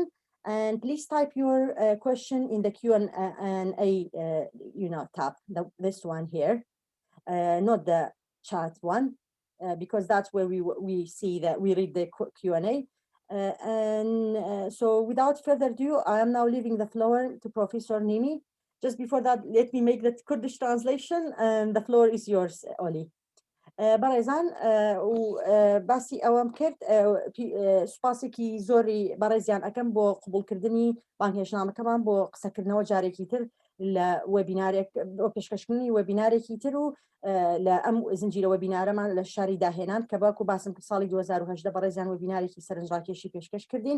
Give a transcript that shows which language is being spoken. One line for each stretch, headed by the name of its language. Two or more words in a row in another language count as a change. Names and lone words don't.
English: And please type your question in the Q&A tab, this one here, not the chat one. Because that's where we see that we read the Q&A. So without further ado, I am now leaving the floor to Professor Niemi. Just before that, let me make the Kurdish translation, and the floor is yours, Olli.
Central Kurdish: بەڕێزان و باسی ئەوەم کرد سوپاسێکی زۆری بەڕێزیان ئەەکەم بۆ قبولکردنی بانگهێشتنامەکەمان بۆ قسەکردنەوە جارێکی تر لە وێبینارێک بۆ پێشکەشکردنی وێبینارێکی تر و لە ئەم زنجیرە وێبینارەمان لە شاری داهێنان کە باکو باسم کرد ساڵی 2018 بەڕێزیان وێبینارێکی سەرنجڕاکێشی پێشکەش کردین.